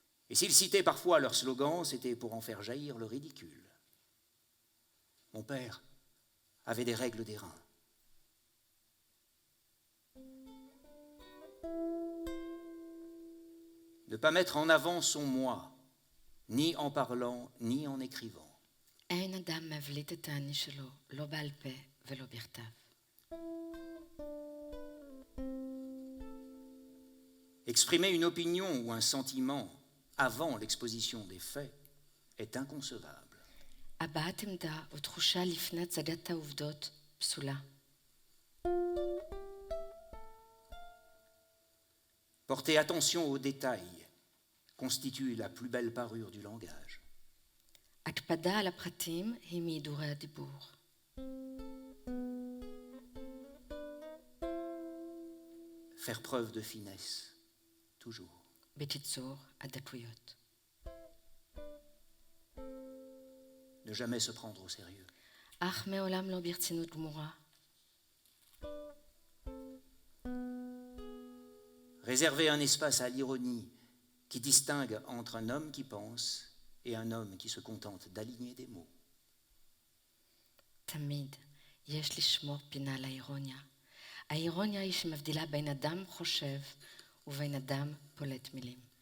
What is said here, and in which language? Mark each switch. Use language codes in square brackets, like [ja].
[fr] Et s'il citait parfois leurs slogans, c'était pour en faire jaillir le ridicule. Mon père avait des règles d'airain. Ne pas mettre en avant son moi, ni en parlant, ni en écrivant. [he] אין אדם מבליט את האני שלו, לא בעל פה ולא בכתב. [fr] Exprimer une opinion ou un sentiment avant l'exposition des faits est inconcevable. [he] הבעת עמדה או תחושה לפני הצגת העובדות פסולה. [fr] Porter attention aux détails constitue la plus belle parure du langage. [he] הקפדה על הפרטים היא מהידורי הדיבור. [fr] Faire preuve de finesse, toujours. [he] בקיצור, הדקויות. [fr] Ne jamais se prendre au sérieux. [he] אך מעולם לא ברצינות גמורה. [fr] réserver un espace à l'ironie qui distingue entre un homme qui pense et un homme qui se contente d'aligner des mots. [he] תמיד יש לשמור פינה לאירוניה. האירוניה היא שמבדילה בין אדם חושב ובין אדם פולט מילים.